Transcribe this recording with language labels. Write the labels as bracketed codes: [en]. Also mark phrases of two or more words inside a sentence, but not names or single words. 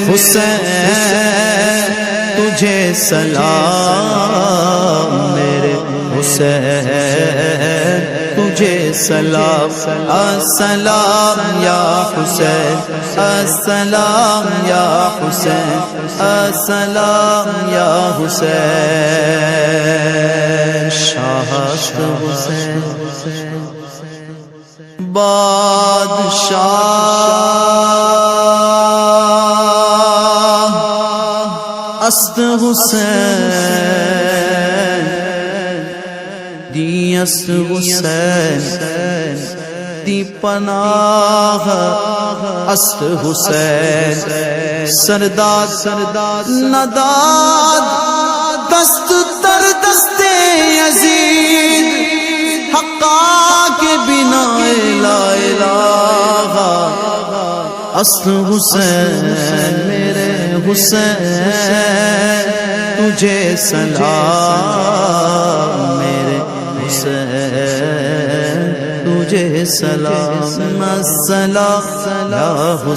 [ur] حسین تجھے سلام میرے حسین تجھے سلام [ar] السلام یا حسین السلام یا حسین السلام یا [fa] حسین شاہ حسین بادشاہ است حسین دی است حسین دی پناہ است حسین سرداد نداد دست تر دست یزید حقا کے بنا لا الہ است حسین [ur] میرے حسین تجھے سلام میرے حسین تجھے سلام [ar] السلام یا حسین